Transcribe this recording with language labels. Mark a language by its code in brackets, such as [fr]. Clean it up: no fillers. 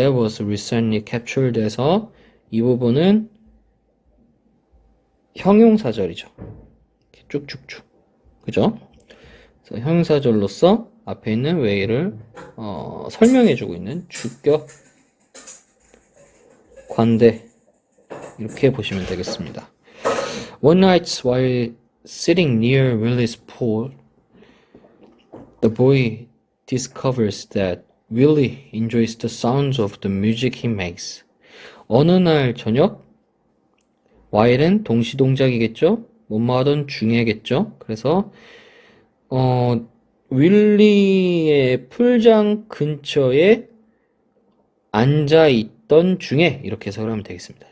[en] That was recently captured [ko] 해서 이 부분은 형용사절이죠. 쭉쭉쭉. 그죠? 그래서 형용사절로서 앞에 있는 웨일을 설명해주고 있는 주격 관대 이렇게 보시면 되겠습니다. [en] One night while sitting near Willy's pool, the boy discovers that Willy enjoys the sounds of the music he makes. [ko] 어느 날 저녁, while은 동시동작이겠죠? 뭐뭐 하던 중에겠죠? 그래서 윌리의 풀장 근처에 앉아있던 중에 이렇게 해석을 하면 되겠습니다.